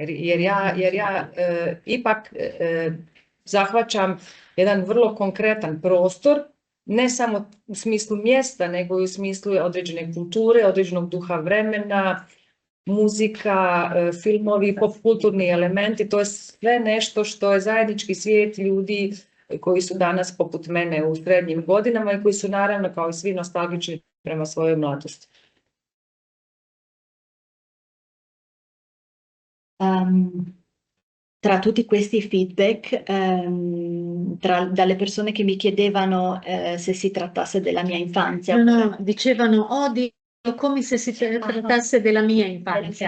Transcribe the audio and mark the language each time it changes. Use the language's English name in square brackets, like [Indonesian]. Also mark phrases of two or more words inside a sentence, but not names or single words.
[Croatian] Jer ja ipak zahvaćam jedan vrlo konkretan prostor, ne samo u smislu mjesta, nego i u smislu određene kulture, određenog duha vremena, muzika, filmovi, popkulturni elementi, to je sve nešto što je zajednički svijet ljudi koji su danas poput mene u srednjim godinama i koji su naravno kao i svi nostalgični prema svojoj mladosti. [Italian] Tra tutti questi feedback, dalle persone che mi chiedevano se si trattasse della mia infanzia. No, dicevano, come se si trattasse della mia infanzia.